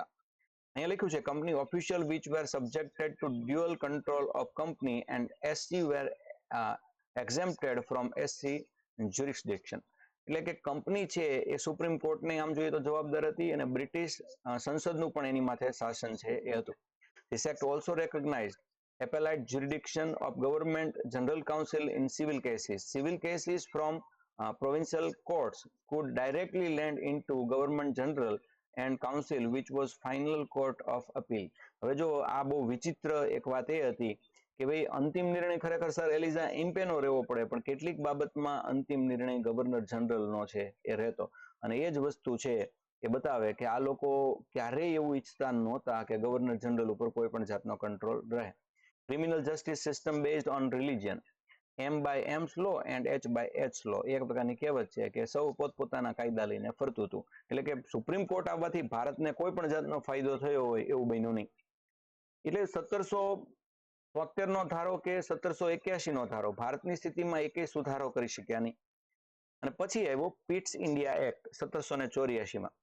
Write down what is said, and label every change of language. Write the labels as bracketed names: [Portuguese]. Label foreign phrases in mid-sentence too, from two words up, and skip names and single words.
[Gujarati] અહીંયા લખ્યું છે [English] company official which were subjected to dual control of company and SC were exempted from SC jurisdiction. [Gujarati] એટલે કે કંપની છે એ સુપ્રીમ કોર્ટને આમ જોઈએ તો જવાબદાર હતી, અને બ્રિટિશ સંસદનું પણ એની માથે શાસન છે એ હતું. [English] This act also recognized appellate jurisdiction of government general council in civil cases. Civil cases from provincial courts could directly land into government general and council which was final court of appeal. [Gujarati] હવે જો આ બહુ વિચિત્ર એક વાત એ હતી કે ભાઈ અંતિમ નિર્ણય ખરેખર સર એલિઝા ઇમ્પેનો રહેવો પડે, પણ કેટલીક બાબતમાં અંતિમ નિર્ણય ગવર્નર જનરલનો છે એ રહેતો. અને એ જ વસ્તુ છે એ બતાવે કે આ લોકો ક્યારેય એવું ઈચ્છતા નહોતા કે ગવર્નર જનરલ ઉપર કોઈ પણ જાતનો કંટ્રોલ રહે. [English] criminal justice system based on religion, M by M's law and H by H's law. [Gujarati] એક પ્રકારની કહેવત છે કે સૌ પોતપોતાના કાયદા લઈને ફરતું હતું. એટલે કે સુપ્રીમ કોર્ટ આવવાથી ભારતને કોઈ પણ જાતનો ફાયદો થયો હોય એવું બન્યું નહીં. એટલે 1772 નો ધારો કે 1781 નો ધારો ભારતની સ્થિતિમાં એકેય સુધારો કરી શક્યા નહીં. અને પછી આવ્યો પિટ્સ ઇન્ડિયા એક્ટ 1784 માં.